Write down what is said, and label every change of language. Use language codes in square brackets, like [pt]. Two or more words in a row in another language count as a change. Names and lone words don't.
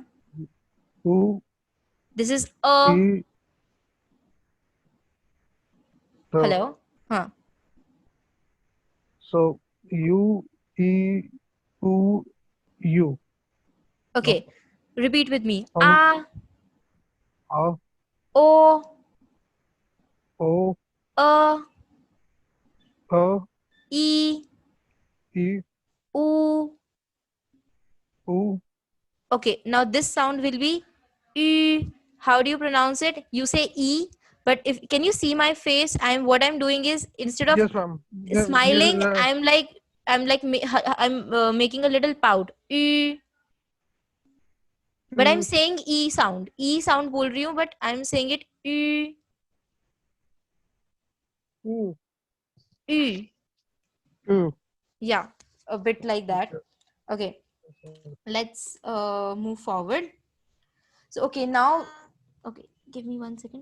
[en] U, This is E, the, Hello. Huh. so U, E, U, U. Okay. Repeat with me. Um, A, A, O, O, A, A, E, E, U. U, Okay, now this sound will be E. How do you pronounce it? You say E, but if can you see my face? What I'm doing is instead of yes, ma'am. Yes, smiling, yes, I'm making a little pout. E. But I'm saying E sound. [hi] E sound बोल रही हूँ, [en] but I'm saying it E. U, E. U. Yeah, a bit like that. Okay, let's move forward. So okay, now okay, give me 1 second.